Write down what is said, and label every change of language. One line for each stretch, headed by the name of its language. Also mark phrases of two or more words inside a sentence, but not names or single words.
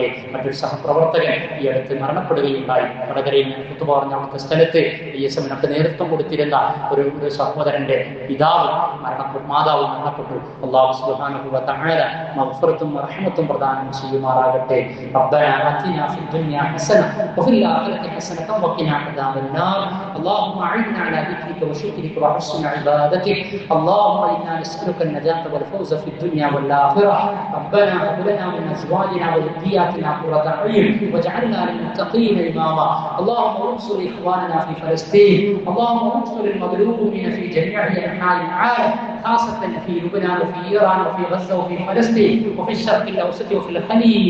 Malayalam: മറ്റൊരു സഹപ്രവർത്തകൻ ഈ അടുത്ത് മരണപ്പെടുകയുണ്ടായി. വടകരയിൽ കുത്തുബ പറഞ്ഞ അവിടുത്തെ സ്ഥലത്ത് BSMനൊക്കെ നേതൃത്വം കൊടുത്തിരുന്ന ഒരു സഹോദരന്റെ പിതാവ് മാതാവ് മരണപ്പെട്ടു.
Arabic: الله سبحانه وتعالى
Malayalam: മഗ്ഫിറത്തും റഹ്മത്തും പ്രദാനം ചെയ്യുമാറാകട്ടെ.
Arabic: ربنا آتنا في الدنيا حسنة وفي الآخرة حسنة وقنا عذاب النار. اللهم أعنا على ذكرك وشكرك وحسن عبادتك. اللهم إنا نسألك النجاة والفوز في الدنيا والآخرة. ربنا هب لنا من أزواجنا وذرياتنا قرة أعين واجعلنا للمتقين إماما. اللهم انصر إخواننا في فلسطين. اللهم انصر المظلومين في جميع أنحاء العالم، خاصة في لبنان وفي إيران وفي غزة وفي فلسطين وفي الشرق الأوسط وفي الخليج.